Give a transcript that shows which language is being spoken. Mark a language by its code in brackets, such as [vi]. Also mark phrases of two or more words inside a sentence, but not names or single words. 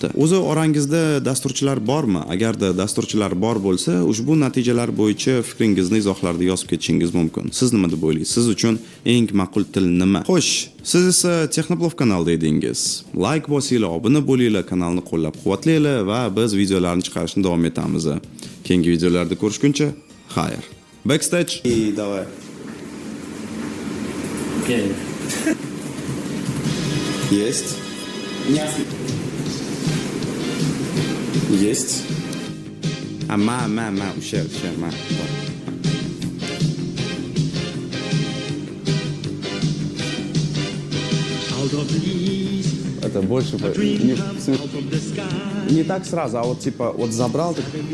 [uz] O'zi orangizda dasturchilar bormi? Agarda dasturchilar bor bo'lsa, ushbu natijalar bo'yicha fikringizni izohlarda yozib ketishingiz mumkin. Siz nima deb o'ylaysiz? Siz uchun eng ma'qul til nima? Xo'sh, siz esa Texnoplov kanalida edingiz. Like bosinglar, obuna bo'linglar, kanalni qo'llab-quvvatlanglar va biz videolarni chiqarishni davom etamiz. Keyingi videolarda ko'rishguncha, xayr. Backstage. [ru] Давай. Окей. Есть. Есть. Ушер, Это больше не так сразу, а вот типа вот забрал так.